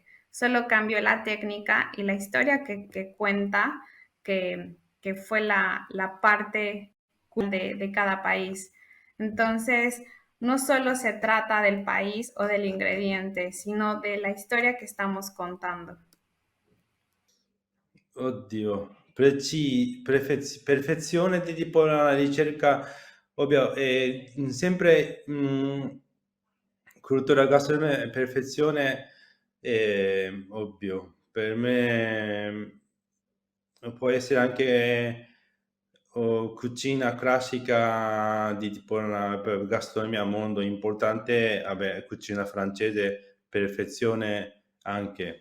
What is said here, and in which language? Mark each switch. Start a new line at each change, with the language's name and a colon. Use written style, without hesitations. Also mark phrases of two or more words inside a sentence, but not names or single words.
Spanish: Solo cambió la técnica y la historia que cuenta, que fue la parte de cada país. Entonces, no solo se trata del país o del ingrediente, sino de la historia que estamos contando.
Italian: Oddio, perfezione di tipo la ricerca, ovvio, sempre cultura gastronomica e perfezione, ovvio, per me può essere anche cucina classica di tipo una gastronomia mondo importante, vabbè, cucina francese, perfezione anche.